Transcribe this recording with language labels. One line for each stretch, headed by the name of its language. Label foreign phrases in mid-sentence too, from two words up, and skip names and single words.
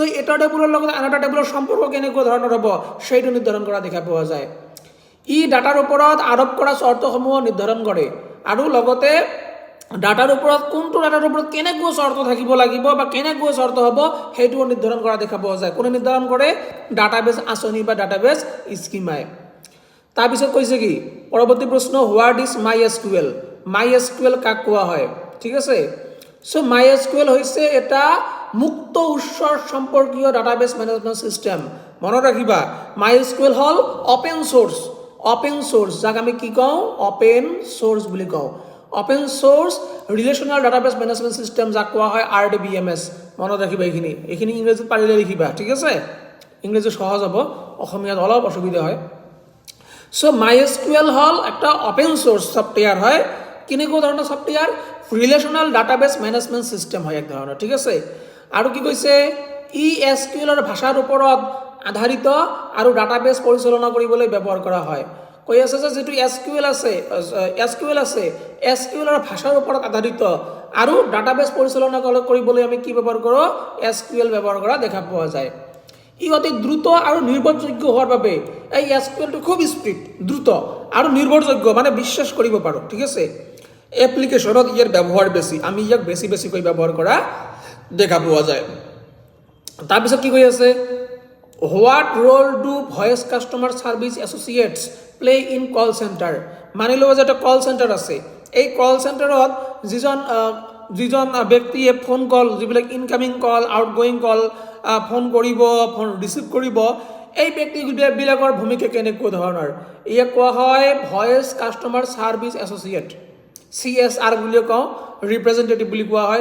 Assamese: এটা টেবুলৰ লগত আনটা টেবুলৰ সম্পৰ্ক কেনেকুৱা ধৰণৰ হ'ব সেইটো নিৰ্ধাৰণ কৰা দেখা পোৱা যায় ই ডাটাৰ ওপৰত আৰোপ কৰা চৰ্তসমূহ নিৰ্ধাৰণ কৰে আৰু লগতে ডাটাৰ ওপৰত কোনটো ডাটাৰ ওপৰত কেনেকুৱা চৰ্ত থাকিব লাগিব বা কেনেকুৱা চৰ্ত হ'ব সেইটো নিৰ্ধাৰণ কৰা দেখা পোৱা যায় কোনে নিৰ্ধাৰণ কৰে ডাটাবেজ আঁচনি বা ডাটাবেজ স্কিমাই তাৰপিছত কৈছে কি পৰৱৰ্তী প্ৰশ্ন
English: what is
Assamese: MySQL কাক কোৱা হয় ঠিক আছে সো MySQL হৈছে এটা মুক্ত উৎসৰ সম্পৰ্কীয়
English: database management system
Assamese: মনত ৰাখিবা MySQL হল
English: open source
Assamese: যাক আমি কি কওঁ
English: open source
Assamese: বুলি কওঁ
English: open source relational database management system
Assamese: যাক কোৱা হয় RDBMS মনত ৰাখিবা এইখিনি ইংৰাজীত পাৰিলে লিখিবা ঠিক আছে ইংৰাজী সহজ হ'ব অসমীয়াত অলপ অসুবিধা হয় সো MySQL হল একটা
English: open source software
Assamese: হয় কেনেকুৱা ধৰণৰ সফটওয়্যার
English: relational database management system
Assamese: হয় এক ধৰণৰ ঠিক আছে আৰু কি কৈছে SQL ৰ ভাষাৰ ওপৰত আধাৰিত আৰু ডাটাবেস পৰিচালনা কৰিবলৈ ব্যৱহাৰ কৰা হয় কৈ আছে যে যেটো SQL আছে SQL ৰ ভাষাৰ ওপৰত আধাৰিত আৰু ডাটাবেস পৰিচালনা কৰিবলৈ আমি কি ব্যৱহাৰ কৰোঁ SQL ব্যৱহাৰ কৰা দেখা পোৱা যায় ই অতি দ্ৰুত আৰু নিৰ্ভৰযোগ্য হোৱাৰ বাবে এই SQL টো খুব স্পীড দ্ৰুত আৰু নিৰ্ভৰযোগ্য মানে বিশ্বাস কৰিব পাৰো ঠিক আছে এপ্লিকেশনত ইয়াৰ ব্যৱহাৰ বেছি আমি ইয়াক বেছিকৈ ব্যৱহাৰ কৰা দেখা পোৱা যায় তাৰপিছত কি কৈ আছে
English: What role do voice customer service associates play in call center?
Assamese: মানি লও যে এটা কল সেন্টার আছে এই কল সেন্টারত যিজন ব্যক্তিয়ে
English: phone call
Assamese: যিবিলাক
English: incoming call outgoing call
Assamese: ফোন কৰিব
English: phone receive
Assamese: কৰিব এই ব্যক্তিবিলাকৰ ভূমিকা কেনেকুৱা ধৰণৰ ইয়াক কোৱা হয়
English: voice customer service associate
Assamese: CSR বুলি কওঁ ৰিপ্ৰেজেন্টেটিভ বুলি কোৱা হয়